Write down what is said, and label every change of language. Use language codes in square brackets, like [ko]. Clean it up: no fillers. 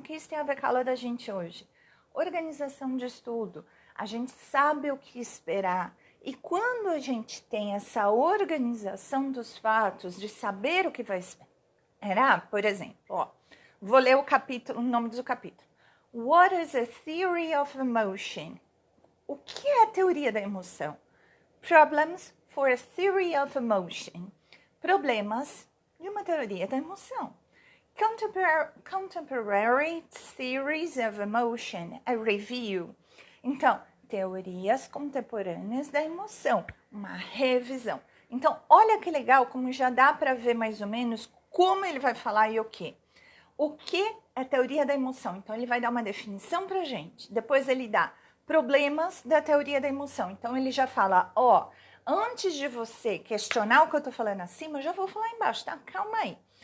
[pt] O que isso tem a ver com a aula da gente hoje? Organização de estudo. A gente sabe o que esperar. E quando a gente tem essa organização dos fatos, de saber o que vai esperar, por exemplo, vou ler o nome do capítulo. [en] What is a theory of emotion? [pt] O que é a teoria da emoção? [en] Problems for a theory of emotion. [pt] Problemas de uma teoria da emoção. [en] Contemporary theories of emotion, a review. [pt] Então, teorias contemporâneas da emoção, uma revisão. Então, olha que legal como já dá para ver mais ou menos como ele vai falar e o quê. O que é teoria da emoção? Então, ele vai dar uma definição para gente. Depois ele dá problemas da teoria da emoção. Então, ele já fala, antes de você questionar o que eu tô falando acima, eu já vou falar embaixo, tá? Calma aí.